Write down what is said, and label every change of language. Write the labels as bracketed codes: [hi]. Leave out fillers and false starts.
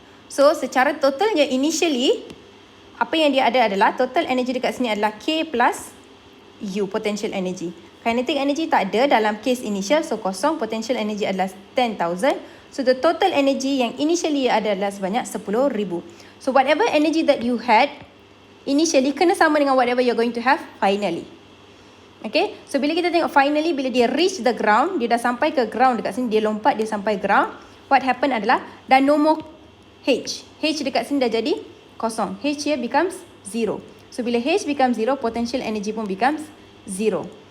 [ms] So secara totalnya initially, apa yang dia ada adalah total energy dekat sini adalah K plus U, potential energy. Kinetic energy tak ada dalam case initial, so kosong. Potential energy adalah 10,000. [en] So the total energy [ms] yang initially adalah sebanyak 10,000. [en] So whatever energy that you had initially [ms] kena sama dengan [en] whatever you're going to have finally. [ms] Okay, so bila kita tengok finally, bila dia [en] reach the ground, [ms] dia dah sampai ke ground dekat sini, dia lompat, dia sampai ground. [en] What happen [ms] adalah dah [en] no more H. [ms] H dekat sini dah jadi kosong. [en] H here becomes 0. So bila H becomes 0, potential energy pun becomes 0.